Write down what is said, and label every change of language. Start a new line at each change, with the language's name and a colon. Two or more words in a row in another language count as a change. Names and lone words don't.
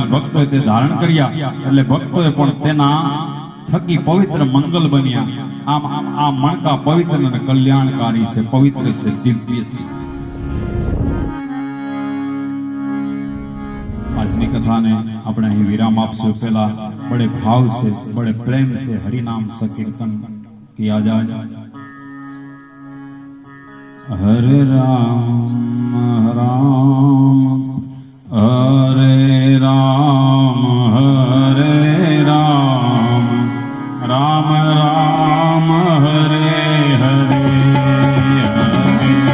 Gujarati: ભક્તોએ તે ધારણ કર્યા એટલે ભક્તોએ પણ તેના થકી પવિત્ર મંગલ બન્યા. આમ આ મણકા પવિત્ર અને કલ્યાણકારી છે, પવિત્ર છે, દિવ્ય છે. આજની કથાને આપણે અહીં વિરામ આપશું.
Hindi: पहले बड़े भाव से, बड़े प्रेम से हरिनाम संकीर्तन किया जाए. हरे राम राम हरे राम, हरे राम राम राम हरे हरे, हरे